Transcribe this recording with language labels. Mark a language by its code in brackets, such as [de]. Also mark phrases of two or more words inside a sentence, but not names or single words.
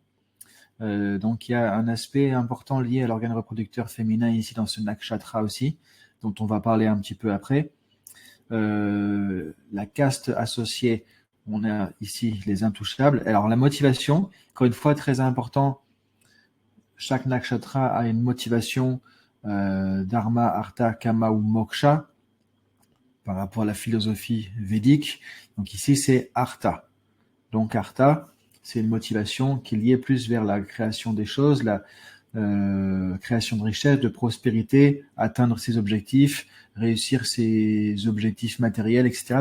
[fr] Donc il y a un aspect important lié à l'organe reproducteur féminin ici dans ce nakshatra aussi, dont on va parler un petit peu après. La caste associée, on a ici les intouchables. Alors la motivation, encore une fois très important, chaque nakshatra a une motivation dharma, artha, kama ou moksha par rapport à la philosophie védique. Donc ici c'est artha. Donc artha, c'est une motivation qui est liée plus vers la création des choses, la création de richesse, de prospérité, atteindre ses objectifs, réussir ses objectifs matériels, etc.